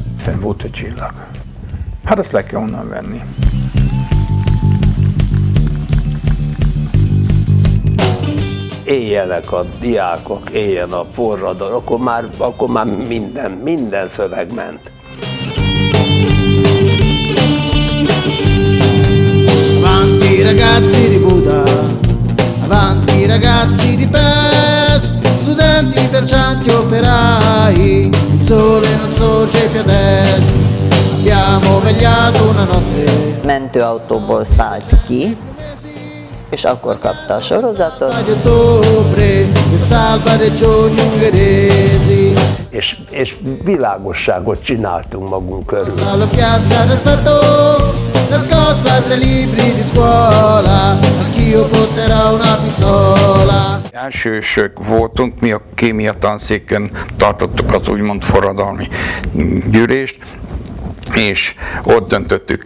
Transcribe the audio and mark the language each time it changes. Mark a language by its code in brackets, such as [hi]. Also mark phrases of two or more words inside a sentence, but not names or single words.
[hu] fenn volt egy csillag. Hát azt le kell onnan venni. Éljenek a diákok, éljen a forradalom, akkor már minden szöveg ment. [it] Avanti ragazzi di Buda, avanti ragazzi di Pest, studenti, braccianti, operai, il sole non sorge più ad est, abbiamo vegliato una notte. [hu] Mentőautóból szállt ki, és akkor kapta a sorozatot. És világosságot csináltunk magunk körül. Elsősök voltunk, mi a kémia tanszéken tartottuk az úgymond forradalmi gyűlést, és ott döntöttük